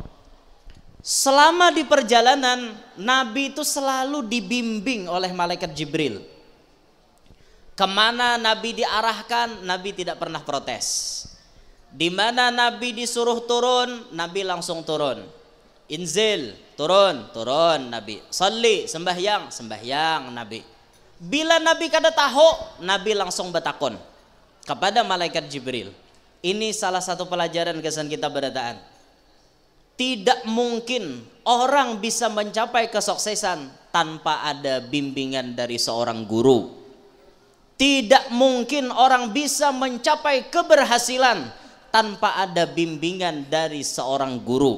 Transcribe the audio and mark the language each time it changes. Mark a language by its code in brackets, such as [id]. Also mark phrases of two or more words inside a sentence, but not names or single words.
[id] Selama di perjalanan Nabi itu selalu dibimbing oleh malaikat Jibril. Kemana Nabi diarahkan, Nabi tidak pernah protes. Di mana Nabi disuruh turun, Nabi langsung turun. Inzil, turun Nabi. Salli, sembahyang Nabi. Bila Nabi kada tahu, Nabi langsung bertakon kepada malaikat Jibril. Ini salah satu pelajaran kesan kita berataan. Tidak mungkin orang bisa mencapai kesuksesan tanpa ada bimbingan dari seorang guru. Tidak mungkin orang bisa mencapai keberhasilan tanpa ada bimbingan dari seorang guru.